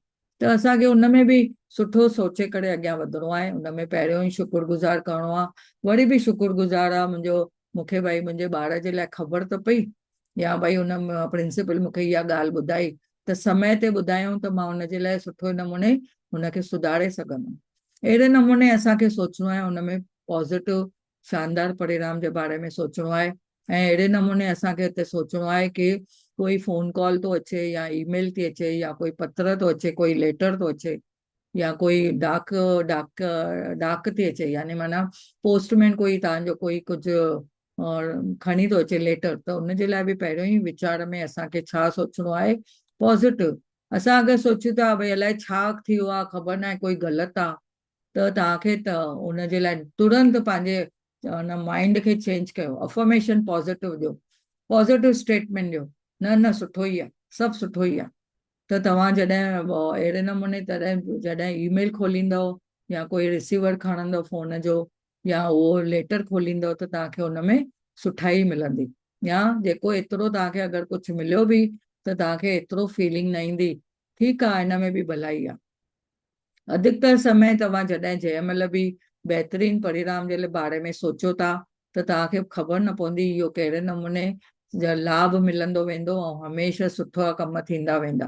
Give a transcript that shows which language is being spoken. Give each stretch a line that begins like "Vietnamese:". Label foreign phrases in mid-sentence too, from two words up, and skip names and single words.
Sindhi: त असांखे हुन में बि सुठो सोचे करे अॻियां वधिणो आहे, हुन में पहिरियों ई शुक्रगुज़ार करिणो आहे, वरी बि शुक्रगुज़ार आहे मूंखे भई मुंहिंजे ॿार जे लाइ ख़बर त पई, या भई हुन प्रिंसिपल मूंखे इहा ॻाल्हि ॿुधाई त समय ते ॿुधायूं त मां हुनजे लाइ सुठे नमूने हुनखे सुधारे सघंदमि। अहिड़े नमूने असांखे सोचणो आहे, हुन में पॉज़िटिव शानदार परिणाम जे बारे में सोचणो आहे। ऐं अहिड़े नमूने असांखे हिते सोचणो आहे कि कोई
English: phone call
Sindhi: थो अचे या ईमेल थी अचे या कोई पत्र थो अचे, कोई लेटर थो अचे या कोई डाक थी अचे, यानी माना पोस्टमैन कोई तव्हांजो कोई कुझु खणी थो अचे लेटर, त हुनजे लाइ बि पहिरियों ई वीचार में असांखे छा सोचणो आहे, पॉज़िटिव। असां अगरि सोचियूं था भई अलाए छा थियो आहे, ख़बर न आहे कोई ग़लति आहे, त तव्हांखे त हुनजे लाइ तुरंत पंहिंजे हुन माइंड खे चेंज कयो,
English: affirmation positive
Sindhi: ॾियो,
English: positive statement
Sindhi: ॾियो, न न सुठो ई आहे, सभु सुठो ई आहे। त तव्हां जॾहिं अहिड़े नमूने जॾहिं ईमेल खोलींदव या कोई रिसीवर खणंदव फोन जो या उहो लेटर खोलींदव त तव्हांखे हुन में सुठाई मिलंदी, या जेको एतिरो तव्हांखे अगरि कुझु मिलियो बि त तव्हांखे एतिरो फीलिंग न ईंदी ठीकु आहे हिन में बि भलाई आहे। अधिकतर समय तव्हां जॾहिं जंहिं महिल बि बहितरीन परिणाम जे बारे में सोचो था त तव्हांखे ख़बर न पवंदी इहो कहिड़े नमूने लाभ मिलंदो वेंदो ऐं हमेशह सुठा कम थींदा वेंदा।